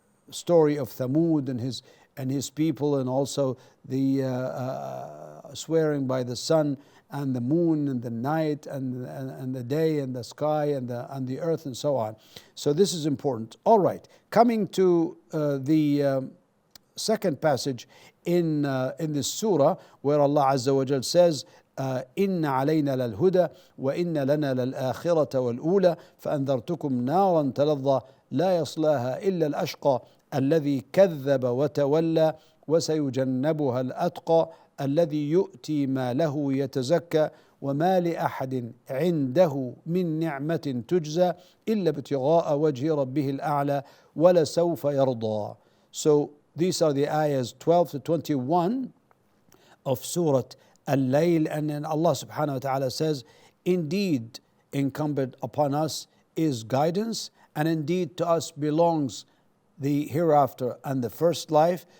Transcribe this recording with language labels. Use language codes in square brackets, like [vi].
[en] story of Thamud and his people, and also the swearing by the sun and the moon and the night and the day and the sky and the earth and so on. So this is important. All right, coming to the second passage in this surah, where Allah Azza wa Jal says, [ar] إن علينا للهدى وإن لنا للآخرة والأولى فأنذرتكم نارا تلظى لا يصلاها إلا الأشقى الذي كذب وتولى وسيجنبها الأتقى الذي يؤتي ماله يتزكى وما لأحد عنده من نعمة تجزى إلا ابتغاء وجه ربه الأعلى ولسوف يرضى. [en] So these are the ayahs 12 to 21 of Surah Al-Layl, and then Allah subhanahu wa ta'ala says, indeed incumbent upon us is guidance, and indeed to us belongs the hereafter and the first life.